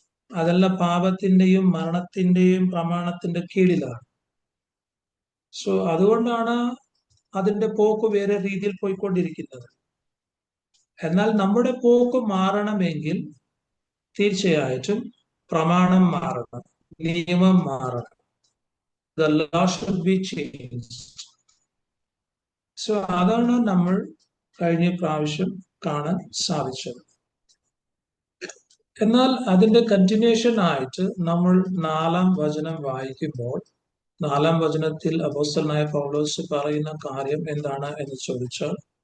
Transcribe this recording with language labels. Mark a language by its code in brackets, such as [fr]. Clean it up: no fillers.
[ml] അതല്ല, പാപത്തിന്റെയും മരണത്തിന്റെയും പ്രമാണത്തിന്റെ കീഴിലാണ്. അതുകൊണ്ടാണ് അതിന്റെ പോക്ക് വേറെ രീതിയിൽ പോയിക്കൊണ്ടിരിക്കുന്നത്. എന്നാൽ നമ്മുടെ പോക്ക് മാറണമെങ്കിൽ തീർച്ചയായിട്ടും പ്രമാണം മാറണം, നിയമം മാറണം. [en] The law should be changed. [ml] അതാണ് നമ്മൾ കഴിഞ്ഞ പ്രാവശ്യം കാണാൻ സാധിച്ചത്. എന്നാൽ അതിന്റെ കണ്ടിന്യൂഷൻ ആയിട്ട് നമ്മൾ 4-ാം വചനം വായിക്കുമ്പോൾ, 4-ാം വചനത്തിൽ അപ്പോസ്തലനായ പൗലോസ് പറയുന്ന കാര്യം എന്താണ് എന്ന് ചോദിച്ചാൽ,